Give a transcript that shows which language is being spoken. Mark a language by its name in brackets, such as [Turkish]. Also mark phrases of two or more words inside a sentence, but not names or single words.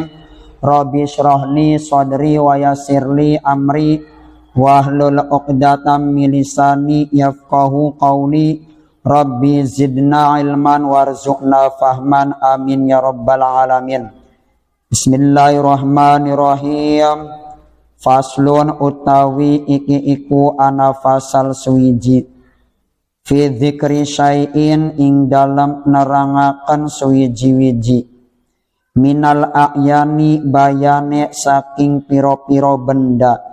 [Arabic] رب اشرح لي صدري ويسر لي أمري واحلل عقدة من لساني يفقهوا قولي. رب زدنا علما وارزقنا فهما آمين يا رب العالمين. بسم الله الرحمن الرحيم. [Javanese] Faslun utawi iki iku ana fasal suwiji [Arabic] في ذكر شيء [Javanese] ing dalam nerangaken suwiji-wiji [Arabic] من الأعيان [Javanese] bayane saking piro-piro benda